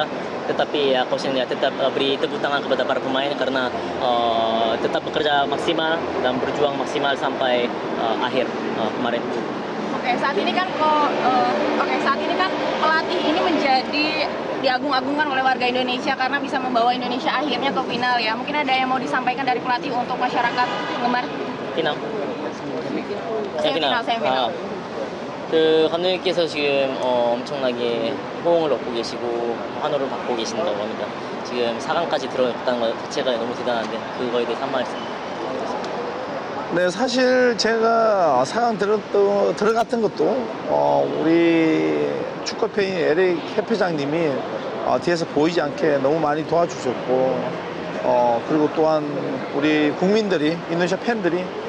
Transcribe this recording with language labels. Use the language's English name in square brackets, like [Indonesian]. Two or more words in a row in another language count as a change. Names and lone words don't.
[Indonesian] Tetapi ya Coach ya tetap beri tepuk tangan kepada para pemain karena tetap bekerja maksimal dan berjuang maksimal sampai akhir kemarin. Oke, saat ini kan pelatih ini menjadi diagung-agungkan oleh warga Indonesia karena bisa membawa Indonesia akhirnya ke final ya. Mungkin ada yang mau disampaikan dari pelatih untuk masyarakat penggemar? [Korean] final. 세미final. 그 감독님께서 지금 엄청나게 호응을 얻고 계시고 환호를 받고 계신다고 합니다. 지금 4강까지 들어갔다는 것 자체가 너무 대단한데 그거에 대해서 한 말씀. 네, 사실 제가 4강 들어갔던 것도 우리 축구팬인 에릭 협회장님이 뒤에서 보이지 않게 너무 많이 도와주셨고 그리고 또한 우리 국민들이 인도네시아 팬들이